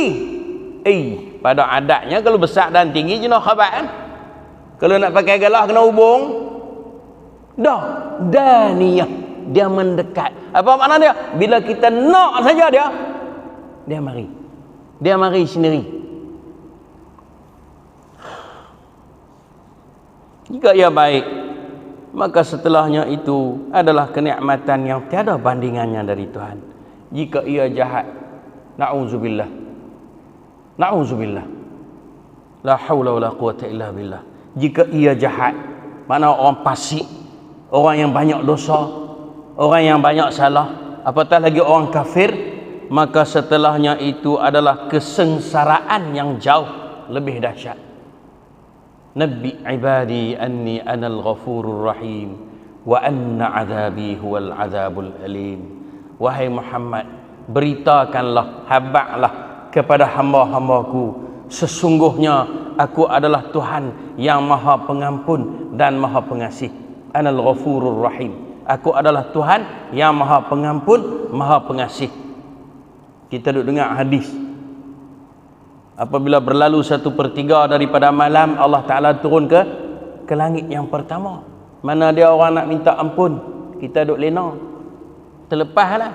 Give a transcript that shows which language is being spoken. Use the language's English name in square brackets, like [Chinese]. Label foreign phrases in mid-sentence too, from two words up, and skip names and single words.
[Malay] Pada adatnya kalau besar dan tinggi jenis khabar kan. Kalau nak pakai galah kena hubung. Dah, daniyah, dia mendekat. Apa makna dia? Bila kita nak saja dia mari. Dia mari sendiri. Jika ia baik, maka setelahnya itu adalah kenikmatan yang tiada bandingannya dari Tuhan. Jika ia jahat, na'udzubillah. Na'udzubillah. [Arabic] لا حول ولا قوة إلا بالله. [Malay] Jika ia jahat, mana orang fasik, orang yang banyak dosa, orang yang banyak salah, apatah lagi orang kafir, maka setelahnya itu adalah kesengsaraan yang jauh lebih dahsyat. [Arabic] نبئ عبادي أني أنا الغفور الرحيم وأن عذابي هو العذاب الأليم. [Malay] Wahai Muhammad, beritakanlah, habaklah kepada hamba-hambaku, sesungguhnya aku adalah Tuhan yang maha pengampun dan maha pengasih. [Arabic] أنا الغفور الرحيم. [Malay] Aku adalah Tuhan yang maha pengampun, maha pengasih. Kita duduk dengar hadis, apabila berlalu 1/3 daripada malam, Allah Ta'ala turun ke langit yang pertama. Mana dia orang nak minta ampun, kita duduk lena, terlepaslah.